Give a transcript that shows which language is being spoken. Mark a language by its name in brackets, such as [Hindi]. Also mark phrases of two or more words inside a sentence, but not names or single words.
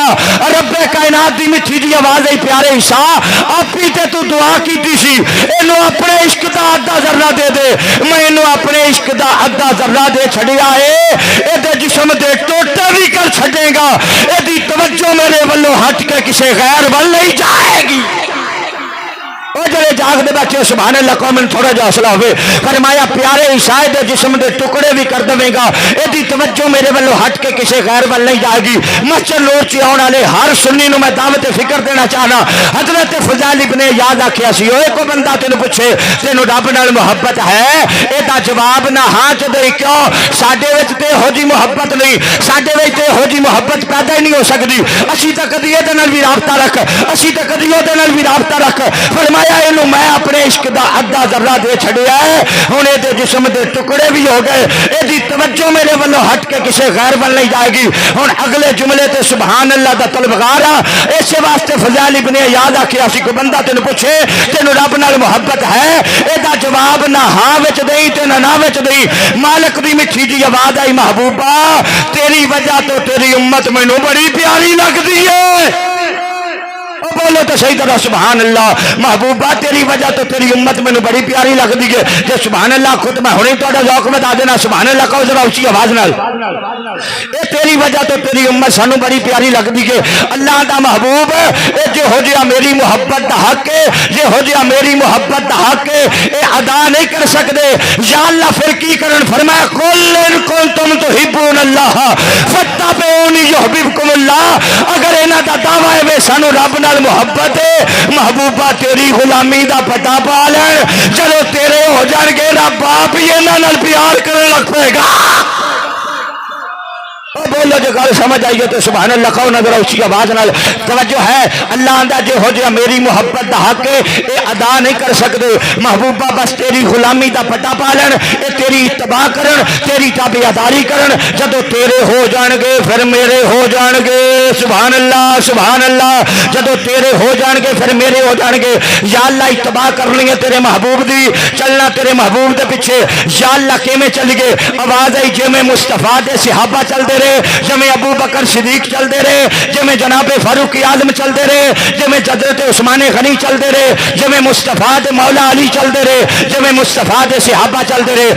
[Punjabi] رب کائنات دی میٹھی جی آواز آئی پیارے عیسیٰ آپ ہی تے تو دعا کیتی سی اینو اپنے عشق دا ادھا ذرہ دے دے، میں اینو اپنے عشق دا ادھا ذرہ دے چھڑیا ہے، اے دے جسم دے ٹوٹے بھی کر چھڑے گا، اے دی توجہ میرے ولوں ہٹ کے کسے غیر ول نہیں جائے گی۔ او جڑے جاگ دے بچے [Arabic] سبحان اللہ [Punjabi] قوم تھوڑا جا حوصلہ ہوئے، فرمایا پیارے عیسیٰ دے جسم دے ٹکڑے بھی کر دے گا، اے دی توجہ میرے ولوں ہٹ کے کسے غیر ول نہیں جائے گی۔ مسجد نور چ آن والے ہر سنی نو میں دعوت فکر دینا چاہنا۔ حضرت فضیل ابن یاد آکھیا سی اوے کوئی بندہ تینوں پوچھے تینوں رب نال محبت ہے، اے دا جواب نہ ہاں چ دے کیوں؟ ساڈے وچ تے ہو جی محبت نہیں، ساڈے وچ تے ہو جی محبت پیدا ہی نہیں ہو سکدی، اسی تے کدی اے دے نال بھی رابطہ رکھ، اسی تے کدی او دے نال بھی رابطہ رکھ۔ فرمایا اینو میں اپنے عشق دا ادھا ذرہ دے چھڑیا ہے، ہن اے دے جسم دے ٹکڑے بھی ہو گئے، اے دی توجہ میرے ولوں ہٹ کے کسے غیر ول نہیں جائے گی۔ ہن اگلے جملے تے [Arabic] سبحان اللہ [Punjabi] دا طلبگار ہاں، اس واسطے فضیل ابن یاد آکھیا سی کوئی بندہ تینوں پوچھے تینوں رب نال محبت ہے، اے دا جواب نہ ہاں وچ دئی تے نہ وچ دئی۔ مالک دی میٹھی جی آواز آئی محبوبہ تیری وجہ تو تیری امت مینوں بڑی پیاری لگدی ہے۔ بولو تو صحیح طرح [Arabic] سبحان اللہ. [Punjabi] محبوبہ تیری وجہ تو تیری امت مینوں بڑی پیاری لگدی ہے. جے [Arabic] سبحان اللہ [Punjabi] خود میں ہنے تہاڈا ذوق بتا دینا. [Arabic] سبحان اللہ [Punjabi] کہو ذرا اونچی آواز نال. اے تیری وجہ تو تیری امت سانو بڑی پیاری لگدی ہے. اللہ دا محبوب اے جو ہو جیا میری محبت دا حق ہے, جے ہو جیا میری محبت دا حق ہے, اے ادا نہیں کر سکدے. یا اللہ پھر کی کرن؟ فرمایا [Arabic] قل ان کنتم تحبون اللہ فاتبعونی یحببکم اللہ. [Punjabi] اگر انہاں دا دعویٰ ہے وے سانو رب نال محبت ہے, محبوبہ تیری غلامی دا پٹا پا لین. چلو تیرے ہو جان گے, رب آپ ہی انہاں نال پیار کرن لگ پے گا. بولو جو گل سمجھ آئیے تو [Arabic] سبحان اللہ [Punjabi] کہو نظر اونچی آواز نال. توجہ ہے. اللہ آندا جو ہو جا میری محبت دا حق ہے اے ادا نہیں کر سکدے. محبوبہ بس تیری غلامی دا پٹا پا لین, اے تیری اتباع کرن, تیری تابعداری کرن. جدو تیرے ہو جان گے پھر میرے ہو جان گے. [Arabic] سبحان اللہ سبحان اللہ. [Punjabi] جدو تیرے ہو جان گے پھر میرے ہو جان گے. یا اللہ اتباع کرنی ہے تیرے محبوب دی, چلنا تیرے محبوب دے پیچھے. یا اللہ کیویں چل گئے؟ آواز آئی جویں مصطفیٰ دے صحابہ چل دے رہے, جمیں ابو بکر صدیق چل دے رہے, جمیں جناب فاروق اعظم چل دے رہے, جمیں حضرت عثمان غنی چل دے رہے, جمیں مصطفیٰ دے مولا علی چل دے رہے, جمیں مصطفیٰ دے صحابہ چل دے رہے.